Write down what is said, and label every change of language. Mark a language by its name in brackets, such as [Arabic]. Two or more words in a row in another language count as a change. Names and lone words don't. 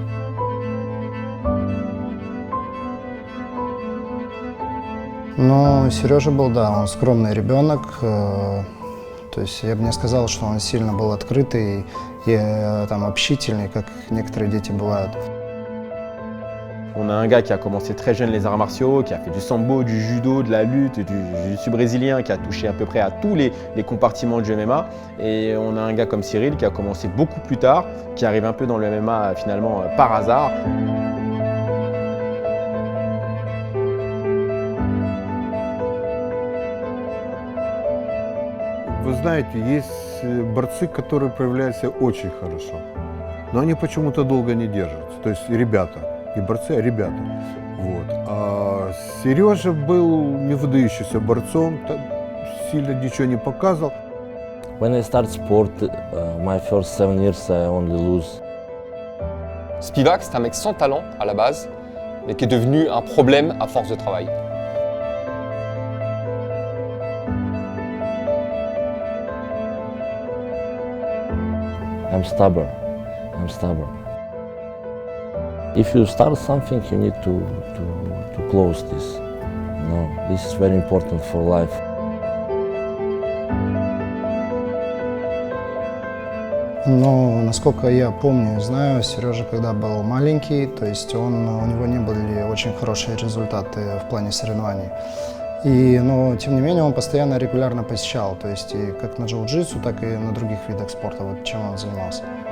[Russian] Но Сережа был, да, он скромный ребенок. То есть я бы не сказал, что он сильно был открытый и там, общительный, как некоторые дети бывают. [French] On a un gars qui a commencé très jeune les arts martiaux, qui a fait du sambo, du judo, de la lutte, du jiu-jitsu brésilien, qui a touché à peu près à tous les compartiments du MMA. Et on a un gars comme Cyril qui a commencé beaucoup plus tard, qui arrive un peu dans le MMA finalement par hasard. [Russian] Вы знаете, есть борцы, которые проявляются очень хорошо, но они почему-то долго не держатся. То есть ребята, не борцы, а ребята. Вот. А Сережа был не выдающимся борцом, сильно ничего не показывал. [English] When I start sport, my first 7 years I only lose. [French] Spivak, c'est un mec sans talent à la base, mais qui est devenu un problème à force de travail. [English] I'm stubborn. If you start something, you need to close this. No, this is very important for life. [Russian] Но, насколько я помню и знаю, Сережа, когда был маленький, то есть у него не были очень хорошие результаты в плане соревнований. Но, тем не менее, он постоянно регулярно посещал, то есть и как на джиу-джитсу, так и на других видах спорта, вот чем он занимался.